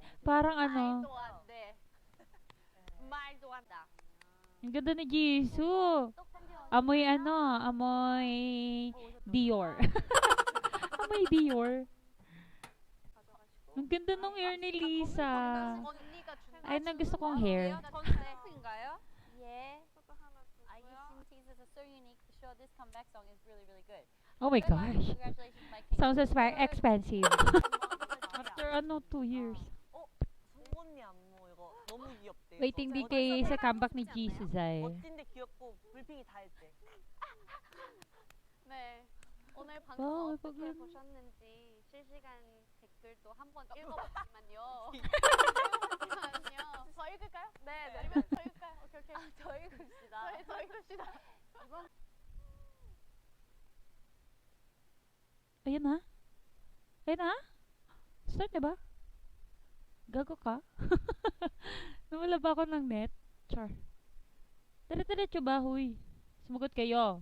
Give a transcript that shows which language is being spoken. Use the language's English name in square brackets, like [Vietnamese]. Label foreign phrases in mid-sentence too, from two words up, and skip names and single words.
[Filipino] Parang ano. Ang ganda ni Jesus. Amoy ano. Amoy Dior. Amoy Dior. Ang ganda nung hair ni Lisa. Ay, gusto kong hair. [English] Oh my gosh. Sounds expensive. After 2 years. [Korean] 성건이 안무 이거 너무 귀엽대. [Filipino] Waiting din kay sa comeback ni Jesus ay. [Korean] 멋진데 귀엽고 불핑이 다 했대. 네. 오늘 방송 어떻게 보셨는지 실시간 댓글도 한번 읽어봤지만요. 읽어봤지만요. 저 읽을까요? 네. 아니면 저 읽을까요? 오케이. 저 읽읍시다. 저 읽읍시다. 이번 [Filipino] Ayan na. Ayan na. Start na ba? Gago ka? Nawala ba ako ng net? Char. Dire-diretso ba, huy? Sumagot kayo.